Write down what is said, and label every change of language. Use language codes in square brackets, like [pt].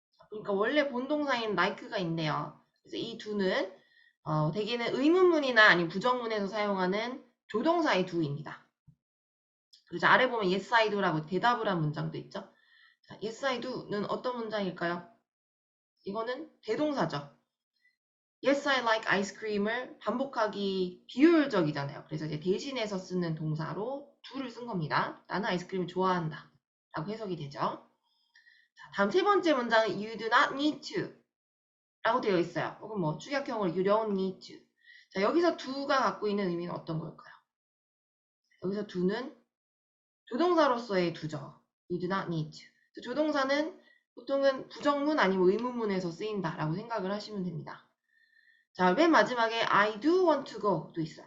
[ko] 그러니까 원래 본동사인 like가 있네요. 그래서 이 do는 대개는 의문문이나 아니면 부정문에서 사용하는 조동사의 do입니다. 그리고 아래 보면 [en] yes I do [ko] 라고 대답을 한 문장도 있죠. 자, yes I do는 어떤 문장일까요? 이거는 대동사죠. [en] Yes I like ice cream을 [ko] 반복하기 비효율적이잖아요. 그래서 이제 대신해서 쓰는 동사로 do를 쓴 겁니다. 나는 아이스크림을 좋아한다 라고 해석이 되죠. 자, 다음 세 번째 문장은 [en] you do not need to [ko] 라고 되어 있어요. 혹은 뭐 축약형으로 [en] you don't need to. [ko] 자, 여기서 do가 갖고 있는 의미는 어떤 걸까요? 여기서 do는 조동사로서의 do죠. [en] You do not need to. [ko] 조동사는 보통은 부정문 아니면 의문문에서 쓰인다라고 생각을 하시면 됩니다. 자, 맨 마지막에 [en] I do want to go [ko] 도 있어요.